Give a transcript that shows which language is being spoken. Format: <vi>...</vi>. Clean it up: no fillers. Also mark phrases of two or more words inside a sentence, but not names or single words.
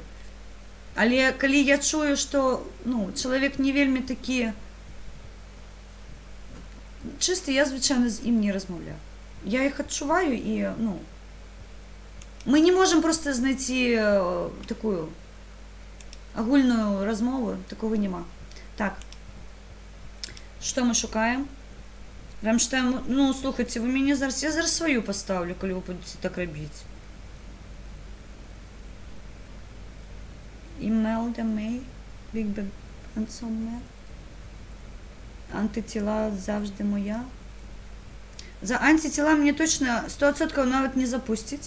<be>Але калі я чую, што, ну, чалавек не вельмі такі чисты, я, звычайна, з ім не размаўляю. Я іх адчуваю і, ну, мы не можем просто знайти такую агульную размову, такого нема. Так, что мы шукаем?</be> <uk>Рамштайн, ну слухайте, ви мені зараз, я зараз свою поставлю, коли ви будете так робити. Імелда Мей, Big Bang Handsome. Антитіла завжди моя. За антитіла мені точно 100% навіть не запустить.</uk>